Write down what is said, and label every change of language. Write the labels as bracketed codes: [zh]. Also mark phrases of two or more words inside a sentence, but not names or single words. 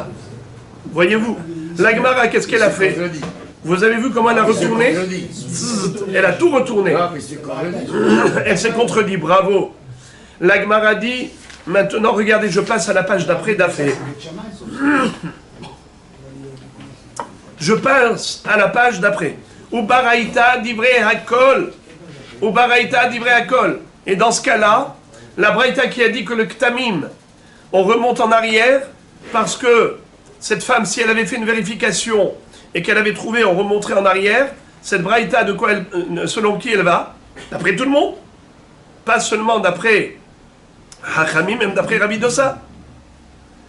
[fr] Voyez-vous, la Gemara, qu'est-ce qu'elle a fait? Vous avez vu comment elle a retourné? Elle a tout retourné. Elle s'est contredit, bravo. La Gemara dit, maintenant, regardez, je passe à la page d'après d'Afé. Je passe à la page d'après. [he] וברייתא דברי הכל. וברייתא דברי הכל. [fr] Et dans ce cas-là, la Braïta qui a dit que le ktamim, on remonte en arrière, parce que cette femme, si elle avait fait une vérification et qu'elle avait trouvé, on remonterait en arrière, cette Braïta, de quoi selon qui elle va? D'après tout le monde. Pas seulement d'après Chachamim, même d'après Rabbi Dossa.